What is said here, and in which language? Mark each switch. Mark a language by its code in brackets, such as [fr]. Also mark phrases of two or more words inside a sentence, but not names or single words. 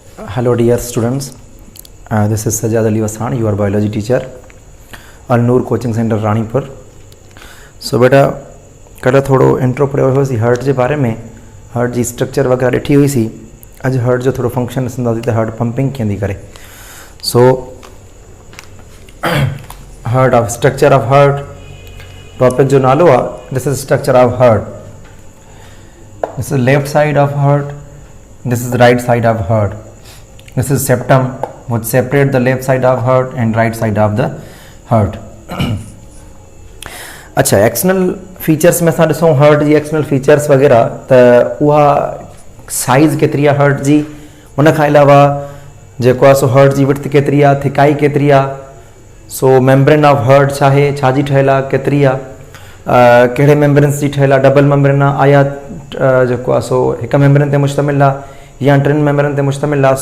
[en] Hello dear students, this is Sajjad Ali Wasan, your biology teacher, Al-Noor coaching center रानीपुर। [sd] सो बेटा कल थोड़ो इंट्रो पढ़ियो हुयोसीं हार्ट जे बारे में, हार्ट जी स्ट्रक्चर वगैरह ॾिठी हुईसीं। अॼु हार्ट जो थोड़ो फंक्शन ॾिसंदासीं त [en] heart pumping [sd] कीअं थी करे। सो [en] heart of structure of heart [sd] टॉपिक जो नालो आहे, [en] this is structure of heart, this is left side of heart, this is the right side of heart, this is septum which separate the left side of heart and right side of the heart। [sd] अच्छा, [en] external features [sd] में असां ॾिसूं हार्ट जी [en] external features [sd] वग़ैरह त उहा साइज़ केतिरी आहे हार्ट जी, उन खां अलावा जेको आहे सो हार्ट जी विड्थ केतिरी आहे, थिकाई केतिरी आहे, सो [en] membrane of heart [sd] छा आहे, छा जी ठहियल आहे, केतिरी आहे, कहिड़े मेम्ब्रेन्स जी ठहियल आहे, [en] double membrane [sd] आहे, आया जेको आहे सो हिकु मेम्ब्रेन ते मुश्तमिल आहे या टिनि मेम्ब्रेन ते मुश्तमिल आहे।